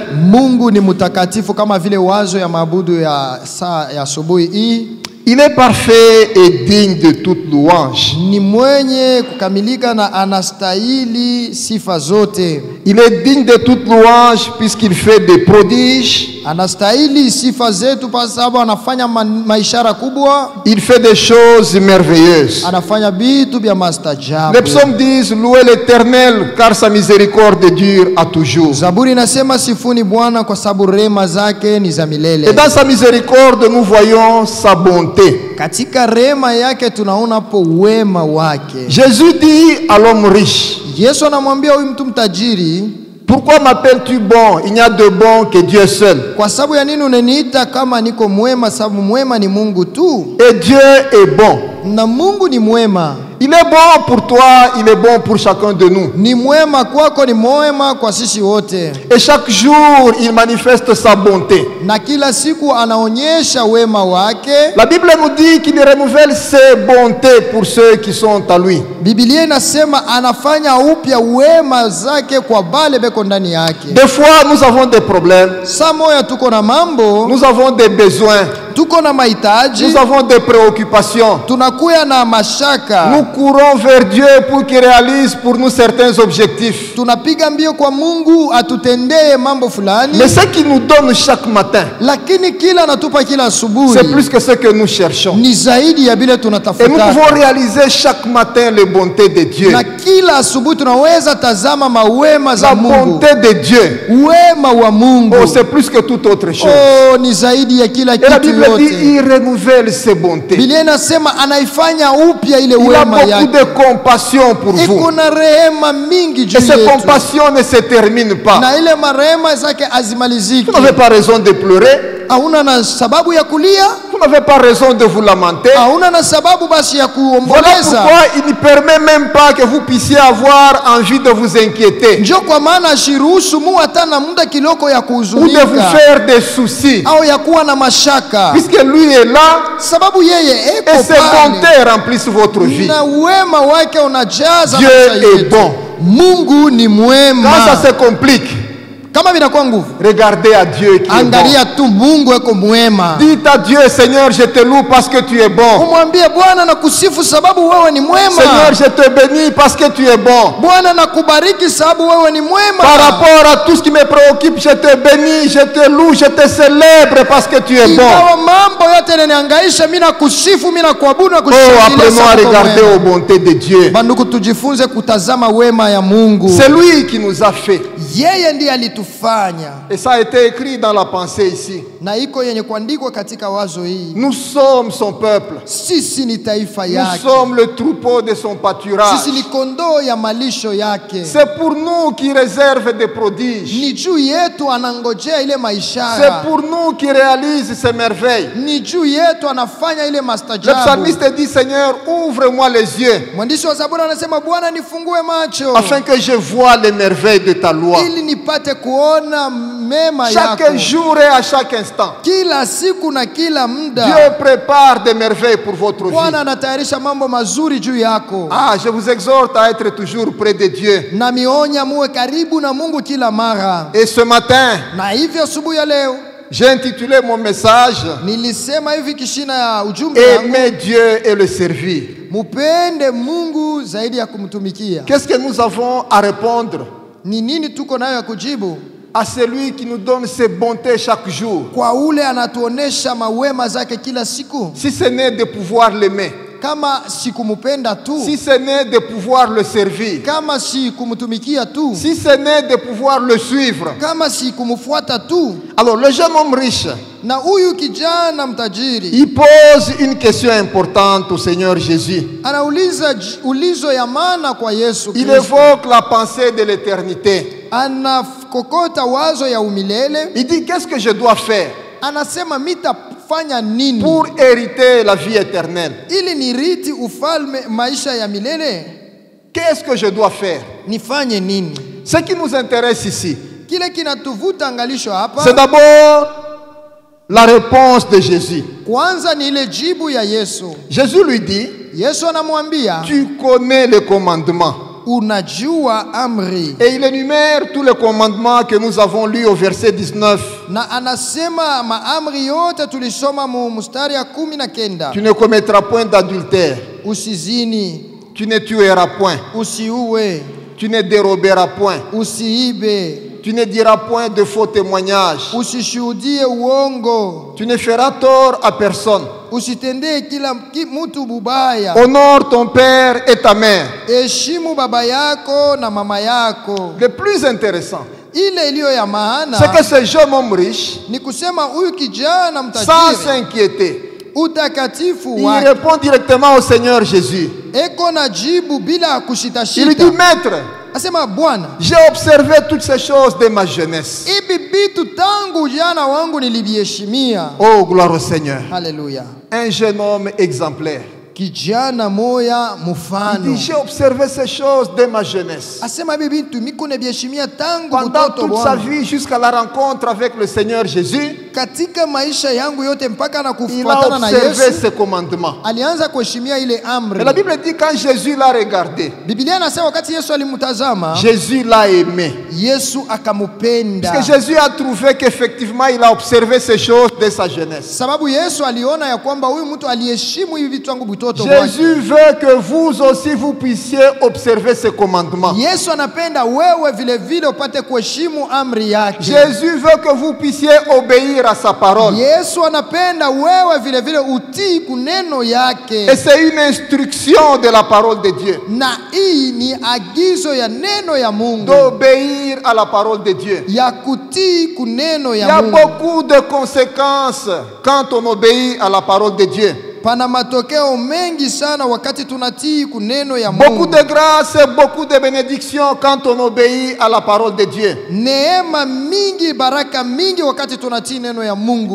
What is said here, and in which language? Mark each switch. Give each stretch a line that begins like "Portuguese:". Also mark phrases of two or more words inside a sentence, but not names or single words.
Swahili: Mungu ni mutakatifu kama vile wazo ya maabudu ya saa ya asubuhi hii.
French: Il est parfait et digne de toute louange.
Swahili: Ni mwenye kukamilika na anastahili sifa zote.
French: Il est digne de toute louange puisqu'il fait des prodiges.
Swahili: Anastahili sifa zetu kwa sababu anafanya maishara kubwa.
French: Il fait des choses merveilleuses.
Swahili: Anafanya vitu vya maajabu.
French: Les psaumes disent louez l'Éternel car sa miséricorde dure à toujours.
Swahili: Zaburi inasema sifuni Bwana kwa sababu rehema zake ni za milele.
French: Et dans sa miséricorde nous voyons sa bonté.
Swahili: Katika rehema yake tunaona po wema wake.
French: Jésus dit à l'homme riche,
Swahili: Yesu anamwambia huyu mtu mtajiri,
French: pourquoi m'appelles-tu bon? Il n'y a de bon que Dieu seul.
Swahili: Kwa sababu ya nini unaniita kama niko mwema? Sababu mwema ni Mungu tu.
French: Et Dieu est bon.
Swahili: Na Mungu ni mwema.
French: Il est bon pour toi, il est bon pour chacun de nous.
Swahili: Ni mwema kwako, ni mwema kwa sisi wote.
French: Et chaque jour, il manifeste sa bonté.
Swahili: Na kila siku anaonyesha wema wake.
French: La Bible nous dit qu'il renouvelle ses bontés pour ceux qui sont à lui.
Swahili: Biblia inasema anafanya upya wema zake kwa wale beko ndani yake.
French: Des fois, nous avons des problèmes.
Swahili: Saa moja tuko na mambo.
French: Nous avons des besoins.
Swahili: Tuko na mahitaji.
French: Nous avons des préoccupations.
Swahili: Tunakuya na mashaka.
French: Nous courons vers Dieu pour qu'il réalise pour nous certains objectifs.
Swahili: Tunapiga mbio kwa Mungu atutendee mambo fulani.
French: Mais ce qu'il nous donne chaque matin,
Swahili: lakini kila anatupa kila asubuhi,
French: c'est plus que ce que nous cherchons.
Swahili: Ni zaidi ya bila tunatafuta.
French: Et nous pouvons réaliser chaque matin les bontés de Dieu.
Swahili: Na kila asubuhi tunaweza tazama mawema za Mungu.
French: La bonté de Dieu.
Swahili: Wema wa Mungu.
French: Oh, c'est plus que toute autre chose.
Swahili: Oh, ni zaidi ya kila kitu.
French: Et la Bible dit il renouvelle ses bontés.
Swahili: Biblia inasema anaifanya upya ile wema
French: yake.
Swahili: Il a beaucoup de compassion pour vous.
French: Kuna rehema mingi juu
Swahili: yetu.
French: Et ces compassions ne se terminent pas.
Swahili: Na ile marehema zake azimaliziki.
French: Vous n'avez pas raison de pleurer.
Swahili: Hauna na sababu ya kulia.
French: Vous vous n'avez pas raison de vous lamenter.
Swahili: Hauna na sababu basi ya
French: Voilà
Swahili: kuomboleza.
French: pourquoi il ne permet même pas que vous puissiez avoir envie de vous inquiéter.
Swahili: Ndio kwa maana ashiruhusu mu hata na muda kiloko ya
French: Ou de
Swahili: kuhuzunika
French: vous faire des soucis.
Swahili: au ya kuwa na mashaka,
French: Puisque lui est là
Swahili: sababu yeye
French: et
Swahili: eko
French: ses
Swahili: pale
French: bontés remplissent votre vie.
Swahili: na wema wake unajaza
French: Dieu
Swahili: maisha
French: est
Swahili: yetu.
French: bon.
Swahili: Mungu ni mwema.
French: Quand ça se complique,
Swahili: Kama vinakuwa nguvu,
French: regardez à Dieu qui est bon.
Swahili: angalia tu Mungu eko mwema.
French: Dites à Dieu, Seigneur, je te loue parce que tu es bon.
Swahili: Umwambie Bwana na kusifu sababu wewe ni mwema.
French: Seigneur, je te bénis parce que tu es bon.
Swahili: Bwana na kubariki sababu wewe ni mwema.
French: Par rapport à tout ce qui me préoccupe, je te bénis, je te loue, je te célèbre parce que tu es bon.
Swahili: Ingawa mambo yote yananihangaisha, mimi nakusifu, mimi nakuabudu na Oh, kushangilia
French: apprenons à
Swahili: sababu
French: regarder
Swahili: wewe.
French: aux bontés de Dieu.
Swahili: Bandugu, tujifunze kutazama wema ya Mungu.
French: C'est lui qui nous a fait.
Swahili: Yeye ndiye alitufanya,
French: Et ça a été écrit dans la pensée ici.
Swahili: na iko yenye kuandikwa katika wazo hii.
French: Nous sommes son peuple.
Swahili: Sisi ni taifa
French: Nous
Swahili: yake,
French: sommes le troupeau de son pâturage.
Swahili: sisi ni kondoo ya malisho yake.
French: C'est pour nous qu'il réserve des prodiges.
Swahili: Ni juu yetu anangojea ile
French: C'est
Swahili: maishara,
French: pour nous qu'il réalise ses merveilles.
Swahili: ni juu yetu anafanya ile
French: Le
Swahili: mastajabu.
French: psalmiste dit, Seigneur, ouvre-moi les yeux
Swahili: Mwandishi wa Zaburi anasema, Bwana nifungue macho
French: afin que je voie les merveilles de ta loi.
Swahili: ili nipate kuona mema
French: Chaque
Swahili: yako.
French: jour et à chaque instant,
Swahili: Kila siku na kila muda
French: Dieu prépare des merveilles pour votre vie.
Swahili: Bwana anatayarisha mambo mazuri juu yako.
French: Ah, je vous exhorte à être toujours près de Dieu.
Swahili: Na mionya muwe karibu na Mungu kila mara.
French: Et ce matin,
Swahili: Na hivyo asubuhi ya leo
French: j'ai intitulé mon message
Swahili: nilisema hivi kishina ya ujumbe wangu,
French: Aimer Dieu et le servir.
Swahili: mupende Mungu zaidi ya kumtumikia.
French: Qu'est-ce que nous avons à répondre
Swahili: Ni nini tuko nayo ya kujibu
French: à celui qui nous donne ses bontés chaque jour?
Swahili: kwa ule anatuonesha mawema zake kila siku?
French: Si ce n'est de pouvoir l'aimer,
Swahili: Kama si kumupenda tu,
French: si ce n'est de pouvoir le servir,
Swahili: kama si kumtumikia tu,
French: si ce n'est de pouvoir le suivre.
Swahili: kama si kumfuata tu.
French: Alors le jeune homme riche,
Swahili: Na huyu kijana mtajiri
French: il pose une question importante au Seigneur Jésus.
Swahili: anauliza ulizo ya maana kwa Yesu
French: Il
Swahili: Kristo.
French: évoque la pensée de l'éternité.
Swahili: Anakokota wazo ya umilele.
French: Il dit, qu'est-ce que je dois faire
Swahili: Anasema mitafanya nini
French: pour hériter la vie éternelle?
Swahili: ili niriti ufalme maisha ya milele?
French: Qu'est-ce que je dois faire?
Swahili: Nifanye nini?
French: Ce qui nous intéresse ici,
Swahili: Kile kinatuvuta angalisho
French: c'est
Swahili: hapa
French: d'abord la réponse de Jésus.
Swahili: kwanza ni ile jibu ya Yesu.
French: Jésus lui dit,
Swahili: Yesu anamwambia,
French: tu connais les commandements.
Swahili: unajua amri.
French: Et il énumère tous les commandements que nous avons lus au verset 19.
Swahili: Na anasema maamri yote tulisoma mu mstari ya 19.
French: Tu ne commettras point d'adultère.
Swahili: Usizini,
French: Tu ne tueras point.
Swahili: usiue,
French: Tu ne déroberas point.
Swahili: usiibe,
French: Tu ne diras point de faux témoignages.
Swahili: usishuhudie uongo,
French: Tu ne feras tort à personne.
Swahili: usitendee kila mtu bubaya.
French: Honore ton père et ta mère.
Swahili: Heshimu baba yako na mama yako.
French: Le plus intéressant,
Swahili: Ile iliyo ya
French: c'est
Swahili: maana
French: que ce jeune homme riche,
Swahili: ni kusema huyu kijana
French: sans
Swahili: mtajiri
French: s'inquiéter,
Swahili: utakatifu
French: il
Swahili: wake
French: répond directement au Seigneur Jésus.
Swahili: eko na jibu bila
French: Il lui
Swahili: kushitashita.
French: dit, Maître,
Swahili: Asema, Bwana,
French: j'ai observé toutes ces choses de ma jeunesse.
Swahili: hivi vitu tangu ujana wangu niliviheshimia.
French: Oh, gloire au Seigneur.
Swahili: Haleluya.
French: Un jeune homme exemplaire.
Swahili: Kijana moya
French: Il
Swahili: mfano.
French: dit, j'ai observé ces choses de ma jeunesse.
Swahili: Asema hivi vitu miko naviheshimia tangu
French: Pendant
Swahili: mtoto
French: toute sa
Swahili: Bwana.
French: vie, jusqu'à la rencontre avec le Seigneur Jésus,
Swahili: Katika maisha yangu yote mpaka na
French: il a
Swahili: kufuatana na
French: observé
Swahili: Yesu
French: ses commandements.
Swahili: alianza kuheshimia ile amri.
French: Mais la Bible dit, quand Jésus l'a regardé,
Swahili: Biblia inasema wakati Yesu alimtazama,
French: Jésus l'a aimé.
Swahili: Yesu akamupenda.
French: Parce que Jésus a trouvé qu'effectivement, il a observé ces choses dès sa jeunesse.
Swahili: Sababu Yesu aliona ya kwamba huyu mtu aliheshimu hivi vitu tangu butoto wake.
French: Jésus veut que vous aussi, vous puissiez observer ses commandements.
Swahili: Yesu anapenda wewe vile vile upate kuheshimu amri yake.
French: Jésus veut que vous puissiez obéir à sa parole.
Swahili: Yesu anapenda wewe vile vile utii kuneno yake.
French: Et c'est une instruction de la parole de Dieu,
Swahili: Na hii ni agizo ya neno ya Mungu,
French: d'obéir à la parole de Dieu.
Swahili: ya kutii kuneno
French: Il y
Swahili: ya
French: a
Swahili: Mungu.
French: beaucoup de conséquences quand on obéit à la parole de Dieu.
Swahili: Pana matokeo mengi sana wakati tunatii kuneno ya
French: Beaucoup
Swahili: Mungu.
French: de grâce et beaucoup de bénédictions quand on obéit à la parole de Dieu.
Swahili: Neema mingi, baraka mingi wakati tunatii neno ya Mungu.